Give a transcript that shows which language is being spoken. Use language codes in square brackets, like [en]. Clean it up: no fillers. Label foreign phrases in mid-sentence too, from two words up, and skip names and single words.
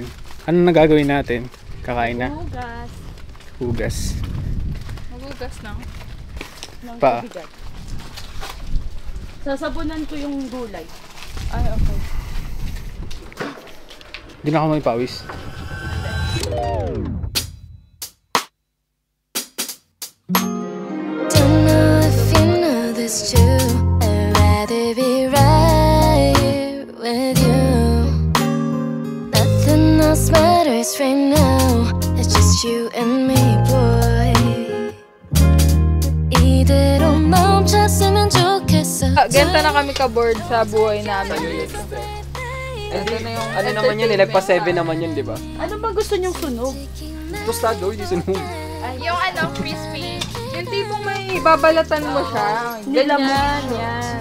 [tl] Ano na gagawin natin? Kakain na? Hugas. Hugas. Magugas lang. Ng Pa. bigat. Sasabunan ko yung gulay. Ay, okay. Hindi na ako may pawis. [en] Don't know if you know this too. I'd rather be right here with you. Nothing else matters right now. It's just you and me, boy. [ko] 이대로 멈췄으면 좋겠어. [tl] Ganito na kami ka-board sa buhay namin. Ito na yung Ano naman yun, nilagpa 7 naman yun, di ba? Ano ba gusto niyong sunog? Tostado, hindi sunog. yung crispy. Yung tipong may babalatan mo siya. Ganyan, yan.